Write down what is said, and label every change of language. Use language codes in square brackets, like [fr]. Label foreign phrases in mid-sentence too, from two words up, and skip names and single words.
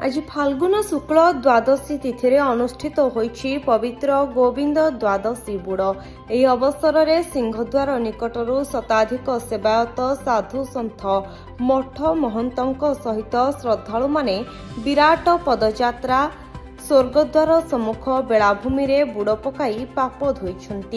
[or] ଆଜି ଫାଲ୍ଗୁନ ଶୁକ୍ଳ ଦ୍ୱାଦଶୀ ତିଥି ରେ ଅନୁଷ୍ଠିତ ହୋଇଛି ପବିତ୍ର ଗୋବିନ୍ଦ ଦ୍ୱାଦଶୀ ବୁଡ଼। ଏହି ଅବସରରେ ସିଂହଦ୍ୱାର ନିକଟରୁ ଶତାଧିକ ସେବାୟତ ସାଧୁ ସନ୍ଥ ମଠ ମହନ୍ତଙ୍କ ସହିତ ଶ୍ରଦ୍ଧାଳୁମାନେ ବିରାଟ ପଦଯାତ୍ରା ସ୍ୱର୍ଗଦ୍ୱାର ସମ୍ମୁଖ ବେଳାଭୂମିରେ ବୁଡ଼ ପକାଇ ପାପ ଧୋଇଛନ୍ତି।